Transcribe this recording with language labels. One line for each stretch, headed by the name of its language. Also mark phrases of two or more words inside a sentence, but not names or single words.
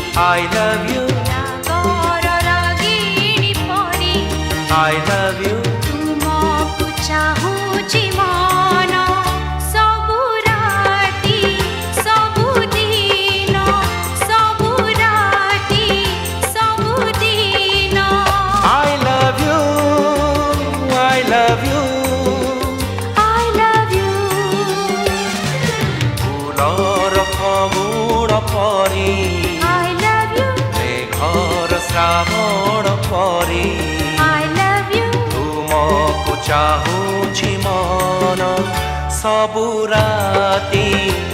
English: I love you,
Odia: ରାଗର ରାଗିଣୀ ପରି
English: I love you,
Odia: ତୁମକୁ ଚାହୁଁଛି ମନ ସବୁ ରାତି ସବୁଦିନ ସବୁ ରାତି ସବୁଦିନ
English: I love you, I love you. I love you
Assamese: ফুলৰ ফগুণ পৰি
English: I love you
Assamese: মেঘৰ শ্ৰাৱণ পৰি
English: I love you
Odia: ତୁମକୁ ଚାହୁଁଛି ମନ ସବୁ ରାତି